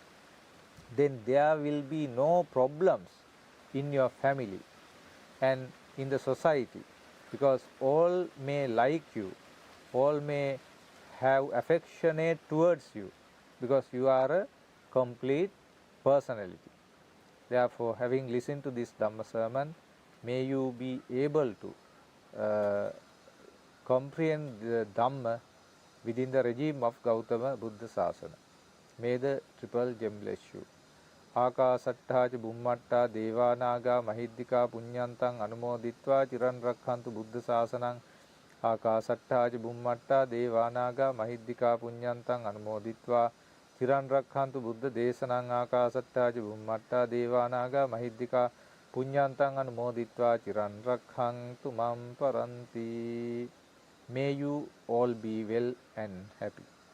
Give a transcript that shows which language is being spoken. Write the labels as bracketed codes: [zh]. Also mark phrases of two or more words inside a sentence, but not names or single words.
[en] Then there will be no problems in your family and in the society, because all may like you, all may have affectionate towards you, because you are a complete personality. Therefore, having listened to this Dhamma sermon, may you be able to comprehend the Dhamma within the regime of Gautama Buddha Sasana. May the triple gem bless you. [pi] Akasatta ca Bummatta Devanaga Mahiddika Punyantang Anumoditva Chiran Rakhantu Buddha Sasanang. Akasatta ca Bummatta Devanaga Mahiddika Punyantang Anumoditva Chiran Rakhantu Buddha Desanang. Akasatta ca Bummatta Devanaga Mahiddika Punyantang Anumoditva Chiran Rakhantu Mam Paranti. [en] May you all be well and happy.